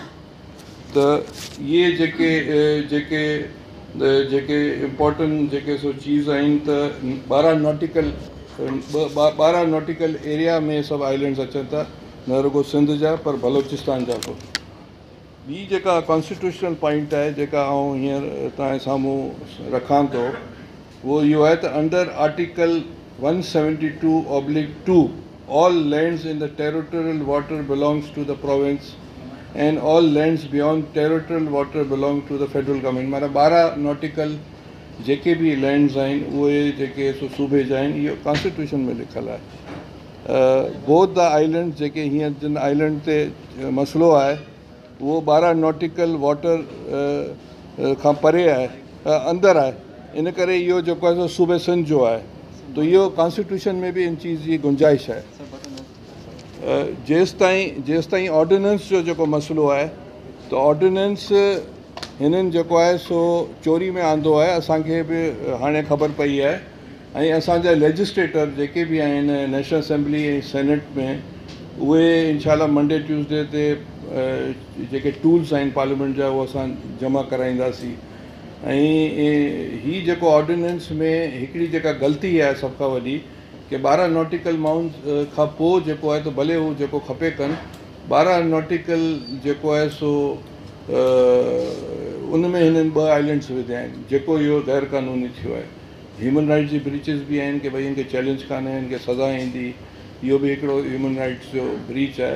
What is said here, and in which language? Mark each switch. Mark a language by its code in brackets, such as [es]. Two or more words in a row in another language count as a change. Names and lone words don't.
[sd] त इहे जेके इम्पोर्टेंट जेके सो चीज़ आहिनि त 12 [en] nautical area [sd] में सभु आइलैंड्स अचनि था, न रुगो सिंध जा पर बलोचिस्तान जा बि। ॿी जेका कॉन्स्टिट्यूशनल पॉइंट आहे जेका आउं हींअर तव्हांजे साम्हूं रखां थो, वो इहो आहे त [en] under article 172/2 all lands in the territorial water belongs to the province and all lands beyond territorial water belong to the federal government। [sd] माना 12 नॉटिकल जेके भी लैंड्स आहिनि उहे जेके सूबे जा आहिनि, इहो कॉन्स्टिट्यूशन में लिखियलु आहे। [en] both the island [sd] जेके हींअर जिन आइलैंड ते मसइलो आहे उहो 12 [en] nautical water [sd] खां परे आहे, अंदरि आहे, इन करे इहो जेको आहे सो सूबे सिंध जो आहे। त इहो कॉन्स्टिट्यूशन में बि इन चीज़ जी गुंजाइश आहे। जेसिताईं ऑर्डिनेंस जो जेको मसइलो आहे त ऑर्डिनेंस हिननि जेको आहे सो चोरी में आंदो आहे, असांखे बि हाणे ख़बर पई आहे। ऐं असांजा लेजिस्लेटर जेके बि आहिनि नेशनल असेंबली ऐं सेनेट में, उहे इंशाल्लाह [en] Monday Tuesday [sd] ते जेके टूल्स आहिनि पार्लियामेंट जा उहे असां जमा कराईंदासीं। ऐं हीअ जेको ऑर्डिनेंस में हिकिड़ी जेका ग़लती आहे सभ खां वॾी कि 12 [en] nautical mount [sd] खां पोइ जेको आहे त भले हू जेको खपे कनि, 12 नॉटिकल जेको आहे सो उन में हिननि 2 आइलैंड्स विधिया आहिनि, जेको इहो गैर क़ानूनी थियो आहे। [en] human rights [sd] जी ब्रीचिस बि आहिनि कि भई हिनखे चैलेंज कान्हे, हिनखे सज़ा ईंदी, इहो बि हिकिड़ो [en] human rights [sd] जो ब्रीच आहे।